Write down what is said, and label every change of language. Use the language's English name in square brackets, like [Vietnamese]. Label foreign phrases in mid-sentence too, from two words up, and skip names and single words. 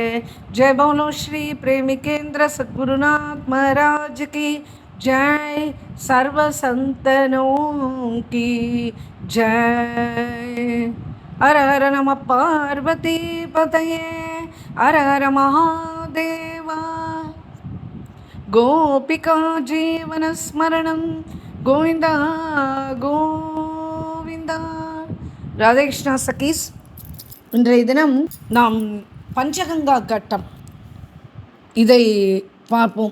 [Hindi] जय बोलो श्री प्रेमिकेंद्र सद्गुरुनाथ महाराज की जय। सर्व संतनों की जय। [Sanskrit] हर हर नमः पार्वती पतये, हर हर महादेवा। गोपिका जीवनस्मरणम् गोविन्दा गोविन्दा. [Tamil] ராதேகிருஷ்ணா சகீஸ், இன்றைய தினம் நாம் பஞ்சகங்கா கட்டம் இதை பார்ப்போம்.